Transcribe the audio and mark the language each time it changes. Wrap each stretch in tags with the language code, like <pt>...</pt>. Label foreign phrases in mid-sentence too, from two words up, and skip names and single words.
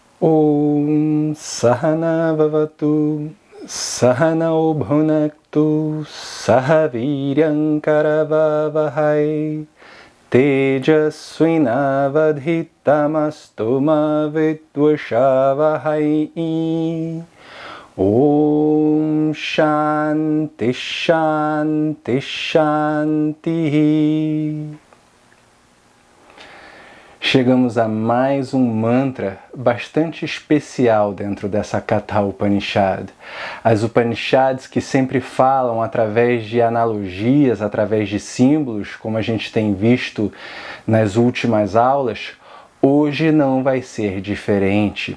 <sa>ॐ सह नाववतु सह नौ भुनक्तु सह वीर्यं करवावहै तेजस्वि नावधीतमस्तु मा विद्विषावहै. ॐ शान्तिः शान्तिः शान्तिः.</sa> <pt>Chegamos a mais um mantra bastante especial dentro dessa Katha Upanishad. As Upanishads que sempre falam através de analogias, através de símbolos, como a gente tem visto nas últimas aulas, hoje não vai ser diferente.</pt>